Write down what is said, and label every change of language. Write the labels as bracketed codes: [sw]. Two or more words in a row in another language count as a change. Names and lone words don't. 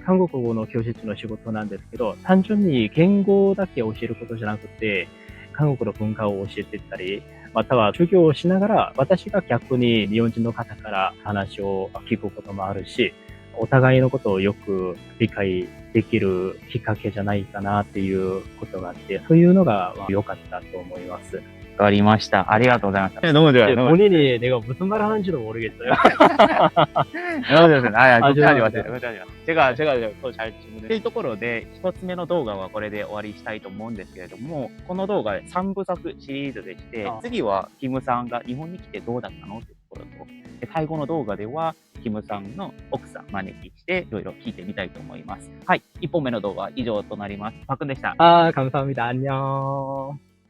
[ja] 韓国語の教室の仕事なんですけど、単純に言語だけ教えることじゃなくて、韓国の文化を教えていったり、または授業をしながら、私が逆に日本人の方から話を聞くこともあるし、お互いのことをよく理解できるきっかけじゃないかなっていうことがあって、そういうのが良かったと思います。わかりました。ありがとうございました. [ko] 너무 좋아요. 너무 본인이 내가 무슨 말 하는지도 모르겠어요. 너무 좋습니다. 걱정하지 죄송합니다. 마세요. 걱정하지 마세요. 제가 더 잘 질문을. [ja] というところで、一つ目の動画はこれで終わりしたいと思うんですけれども、この動画3部作シリーズでして、次はキムさんが日本に来てどうだったのというところと、で最後の動画では、キムさんの奥さん招きして、いろいろ聞いてみたいと思います。はい。1本目の動画は以上となります。パクンでした。 [ko] 아, 감사합니다. 안녕.